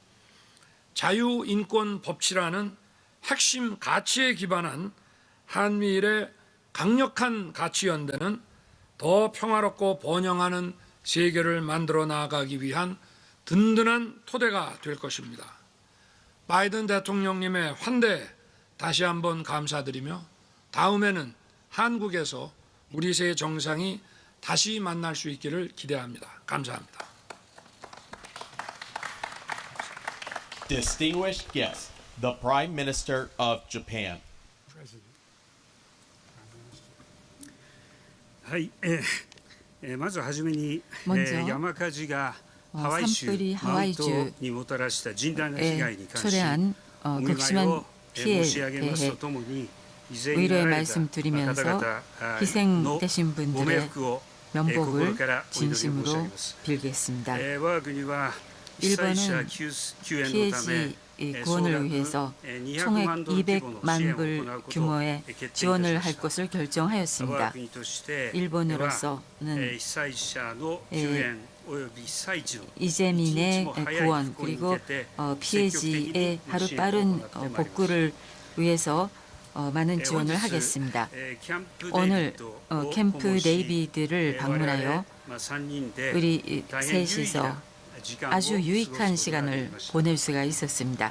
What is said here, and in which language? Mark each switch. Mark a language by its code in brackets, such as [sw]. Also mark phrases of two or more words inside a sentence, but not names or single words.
[ko] 자유인권 법치라는 핵심 가치에 기반한 한미일의 강력한 가치 연대는 더 평화롭고 번영하는 세계를 만들어 나가기 위한 든든한 토대가 될 것입니다. 바이든 대통령님의 환대에 다시 한번 감사드리며 다음에는 한국에서 우리 새 정상이 다시 만날 수 있기를 기대합니다. 감사합니다. [en] Distinguished guests, the Prime Minister of Japan. [ja] はい、まずはじめに、 [ko] 먼저 [ja] 山火事がハワイ州 [ko] 산불이 [ja] マウイ [ko] 하와이주 [ja] 島にもたらした甚大な被害に関し [ko] 초래한 [ja] お見舞い [ko] 극심한 [ja] を [ko] 피해에 [ja] 申し上げます [ko] 대해 [ja] とともに犠牲にな [ko] 의료의 [ja] られた [ko] 말씀드리면서 [ja] 方々の [ko] 희생되신 [ja] ご冥 [ko] 분들의 [ja] 福を [ko] 명복을 [ja] 心からお祈りを申し上げ [ko] 진심으로 [ja] ます。 [ko] 빌겠습니다. [ja] 我が国は被災者 [ko] 일본은 [ja] 救援のため [ko] 피해지 구원을 위해서 총액 200만 불 규모의 지원을 할 것을 [ja] 我が [ko] 결정하였습니다. [ja] 国として [ko] 일본으로서는 [ja] 被災者の救援および被災地の [ko] 이재민의 [ja] 一日も早い [ko] 구원 [ja] 復興に [ko] 그리고 [ja] 向けて [ko] 피해지의 하루 빠른 복구를 위해서 많은 지원을 하겠습니다. 오늘 캠프 데이비드를 방문하여 우리 셋이서 아주 유익한 시간을 보낼 수가 있었습니다.